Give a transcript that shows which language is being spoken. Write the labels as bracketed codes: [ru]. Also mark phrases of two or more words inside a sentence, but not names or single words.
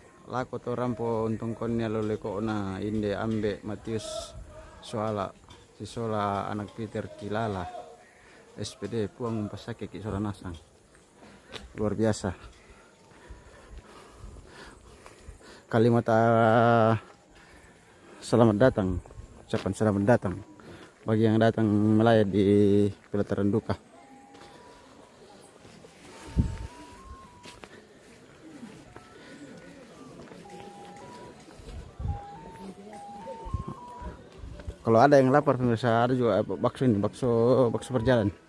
[sda] to rampo untung konya lole ko na inde ambe Matius soala si sola anak Peter Kilala SPD puang pasake ki sola nasang [id] luar biasa. Kalimat selamat datang, ucapan selamat datang bagi yang datang melayat di pelataran duka. Kalau ada yang lapar pemirsa, ada juga bakso ini, bakso berjalan.